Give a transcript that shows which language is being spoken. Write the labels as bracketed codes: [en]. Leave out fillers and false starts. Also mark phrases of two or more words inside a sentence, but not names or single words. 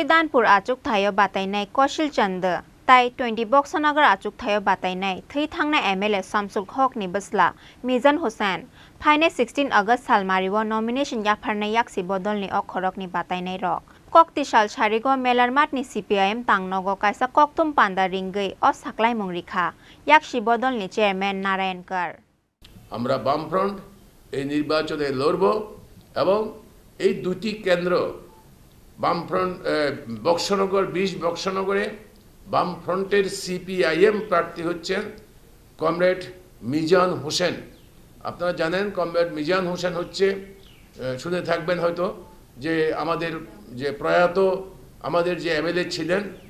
[trp] danpur achuk thayo batainai Koshil Chand tai 20 boxanagar achuk thayo batainai thui thangna MLA Samsul Hok ni basla Mizan Hussain phaine 16 August salmariwo nomination yapharnai yaksi bodol ni okhorok ni batainai rok koktishal sharigo melarmat ni CPIM tangnogo kaisa koktum panda ringai o saklai mungrikha yakshi bodol ni chairman Narayan Kar [bn] আমরা বামফ্রন্ট এই নির্বাচনে লড়ব এবং এই দুটি কেন্দ্র বামফ্রন্ট বক্সনগর 20 বক্সনগরে বামফ্রন্টের সিপিআইএম প্রার্থী হচ্ছেন কমরেড মিজান হোসেন আপনারা জানেন কমরেড মিজান হোসেন হচ্ছে শুনে থাকবেন হয়তো যে আমাদের যে প্রয়াত আমাদের যে এমএলএ ছিলেন